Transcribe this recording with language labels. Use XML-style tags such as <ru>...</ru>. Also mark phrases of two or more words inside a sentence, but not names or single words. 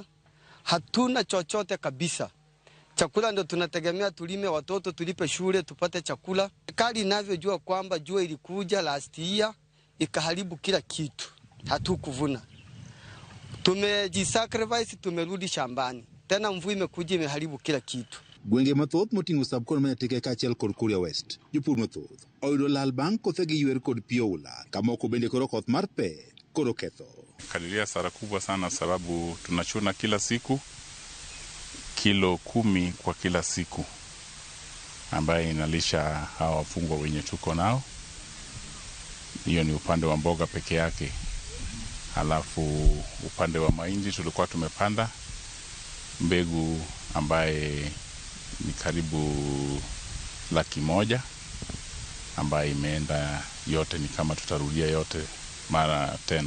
<sw>Hatuna chochote kabisa. Chakula ndio tunategemea, tulime watoto, tulipe shule, tupate chakula. Serikali inavyojua kwamba jua ilikuja</sw> <en>last year</en> <sw>ikaharibu kila kitu. Hatukuvuna. Tumejisacrifice, tumerudi shambani. Tena mvua imekuja imeharibu kila kitu.</sw> <luo>Gwenge mathoth moting'o subkon Manyateke kaachiel kod Kuria West, jopur mathoth oyudo lal bang' kothegi ywer kod pi oula, kamoko bende koro koth mar pe koro ketho.</luo> <sw>Kadiria hasara kubwa sana sababu tunachuna kila siku kilo 10 kwa kila siku, ambaye inalisha hawa wafungwa wenye tuko nao. Hiyo ni upande wa mboga peke yake. Halafu upande wa mahindi tulikuwa tumepanda mbegu ambaye ni karibu 100,000 ambaye imeenda yote, ni kama tutarudia yote mara tena.</sw>